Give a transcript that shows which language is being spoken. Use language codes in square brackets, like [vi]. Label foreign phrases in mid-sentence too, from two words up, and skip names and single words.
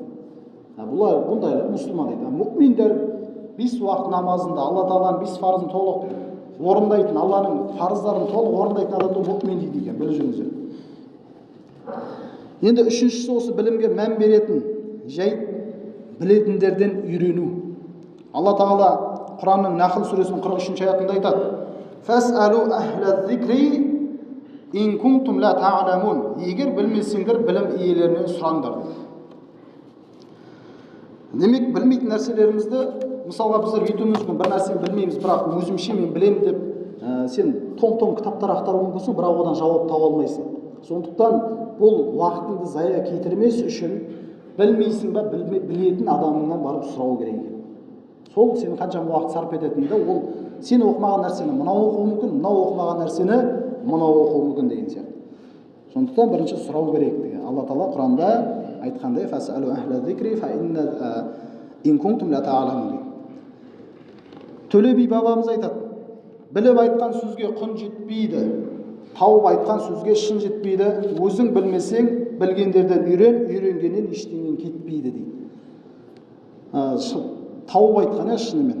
[kk] Бұлар бұндай мұсылман дейді. Мұъминдер 5 уақыт намазында Алла Тағаланың 5 парызын толық орындайтын, Алланың парыздарын толық орындайтын адамды мұъмин дейді екен, біліп жүріңіздер. Енді үшіншісі осы білімге мән беретін жайт, білетіндерден үйрену. Алла Тағала Құранның Нахл сүресінің 43-ші аятында айтады: [ar] "فاسألوا أهل الذكر إن كنتم لا تعلمون." [kk] Егер білмесеңдер, білім иелерінен сұраңдар дейді. Демек, білмейтін нәрселерімізді, мысалға біздер өйтуіміз мүмкін, бір нәрсені білмейміз, бірақ өзімше мен білемін деп, сен том-том кітаптар ақтаруың мүмкінсің, бірақ одан жауап таба алмайсың. Сондықтан бұл уақытыңды зая кетірмес үшін білмейсің ба, білетін адамыңнан барып сұрау керек екен. Сол сен қаншама уақыт сарп ететінді, ол сен оқымаған нәрсені мынау оқуы мүмкін, мынау оқымаған нәрсені мынау оқуы мүмкін деген сияқты. Сондықтан бірінші сұрау керек деген. Алла Тағала Құранда айтқандай, [ar] فاسألوا أهل الذكر فإن كنتم لا تعلمون. [kk] Төле би бабамыз айтады: біліп айтқан сөзге құн жетпейді, тауып айтқан сөзге шын жетпейді. Өзің білмесең, білгендерден үйрен, үйренгеннен ештеңен кетпейді дейді. Тауып айтқан шынымен.